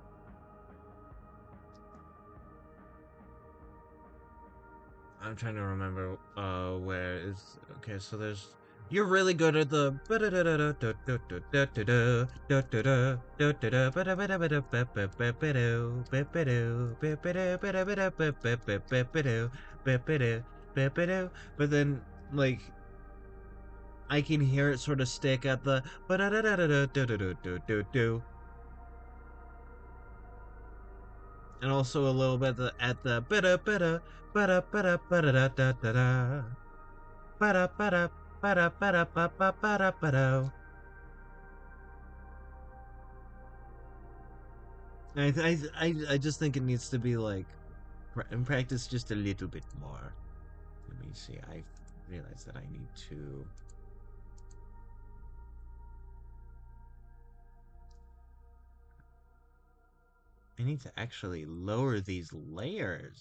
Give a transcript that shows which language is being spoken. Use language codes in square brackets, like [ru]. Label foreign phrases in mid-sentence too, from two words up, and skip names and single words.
[en] I'm trying to remember where is okay, so there's you're really good at the but then like I can hear it sort of stick at the and also a little bit at the bada bada bada bada bada da da da da bada bada bada bada bada bada bada. I just think it needs to be like practice just a little bit more. Let me see. I realize that I need to actually lower these layers.